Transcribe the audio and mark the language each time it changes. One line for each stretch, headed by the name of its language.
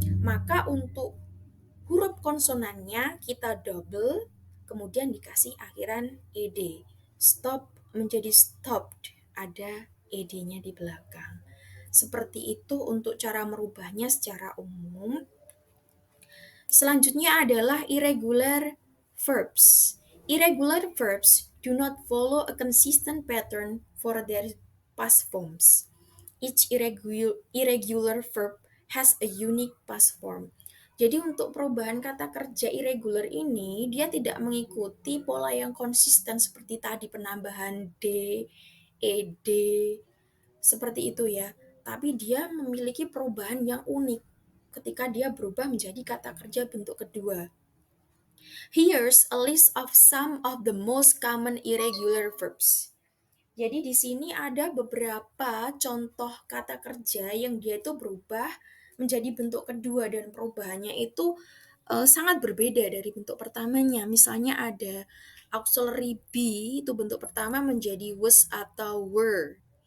Indonesian: Maka untuk huruf konsonannya kita double, kemudian dikasih akhiran ed. Stop menjadi stopped, ada ed-nya di belakang. Seperti itu untuk cara merubahnya secara umum. Selanjutnya adalah irregular verbs.
English: Irregular verbs do not follow a consistent pattern for their past forms. Each irregular verb has a unique past form.
Indonesian: Jadi untuk perubahan kata kerja irregular ini, dia tidak mengikuti pola yang konsisten seperti tadi penambahan d, ed, seperti itu ya. Tapi dia memiliki perubahan yang unik ketika dia berubah menjadi kata kerja bentuk kedua.
English: Here's a list of some of the most common irregular verbs.
Indonesian: Jadi di sini ada beberapa contoh kata kerja yang dia itu berubah menjadi bentuk kedua dan perubahannya itu sangat berbeda dari bentuk pertamanya. Misalnya ada auxiliary be itu bentuk pertama menjadi was atau were.